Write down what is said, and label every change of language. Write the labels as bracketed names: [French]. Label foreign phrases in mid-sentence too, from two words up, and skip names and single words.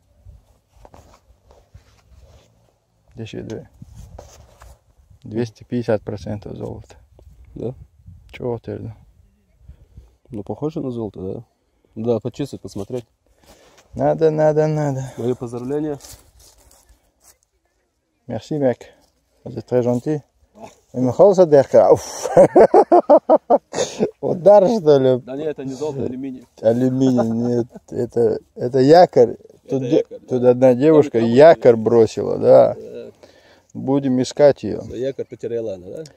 [Russian] Здесь 250% золота. Да? Чего ты? Ну, похоже на золото, да? Да, почистить, посмотреть. Надо. Мои поздравления. [French] Merci, mec. C'est très gentil. [Russian] Михаил Садерка. Удар, что ли? Да нет, это не золото, алюминий. Алюминий, нет. Это якорь. Якорь, Тут да. одна девушка якорь бросила, да. Будем искать ее. Якорь потеряла она, да?